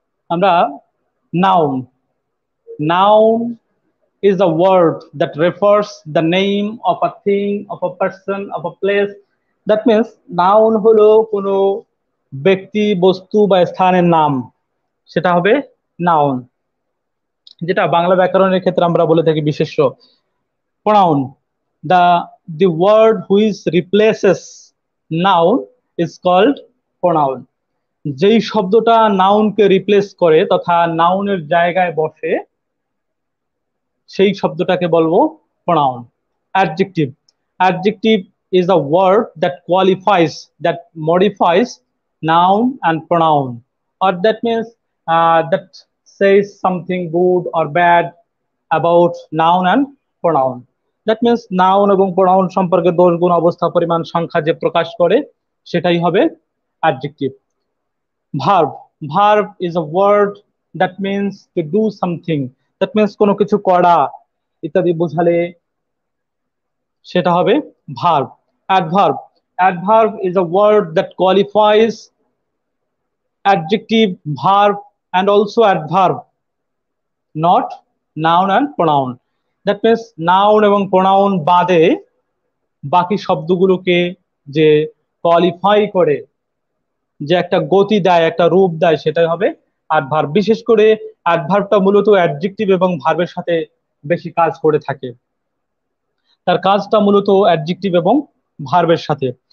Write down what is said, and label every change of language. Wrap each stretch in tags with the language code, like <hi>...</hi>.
<bn>আমরা noun,</bn> <en>Noun is a word that refers the name of a thing, of a person, of a place. That means</en> <bn>noun হলো কোনো ব্যক্তি, বস্তু বা স্থানের নাম, সেটা হবে নাউন, যেটা বাংলা ব্যাকরণের ক্ষেত্রে আমরা বলে থাকি বিশেষ্য।</bn> <en>pronoun, the word which replaces noun is called pronoun.</en> <bn>যেই শব্দটা নাউনকে রিপ্লেস করে তথা নাউনের জায়গায় বসে সেই শব্দটাকে বলবো pronoun.</bn> <en>Adjective, adjective is a word that qualifies, that modifies noun and pronoun, or that means that says something good or bad about noun and pronoun. That means</en> <bn>noun এবং pronoun সম্পর্কে দোষ গুণ অবস্থা পরিমাণ সংখ্যা যে প্রকাশ করে সেটাই হবে adjective.</bn> <en>Verb, verb is a word that means to do something, that means</en> <bn>কোনো কিছু করা ইত্যাদি বোঝালে সেটা হবে verb.</bn> <en>Adverb, adverb is a word that qualifies adjective, verb and also adverb, not noun and pronoun. That means</en> <bn>noun এবং pronoun বাদে বাকি শব্দগুলোকে যে কোয়ালিফাই করে, যে একটা গতি দেয়, একটা রূপ দেয়, সেটাই হবে অ্যাডভার্ব। বিশেষ করে অ্যাডভার্বটা মূলত অ্যাডজেক্টিভ এবং ভার্বের সাথে বেশি কাজ করে থাকে, তার কাজটা মূলত অ্যাডজেক্টিভ এবং ভার্বের সাথে।</bn>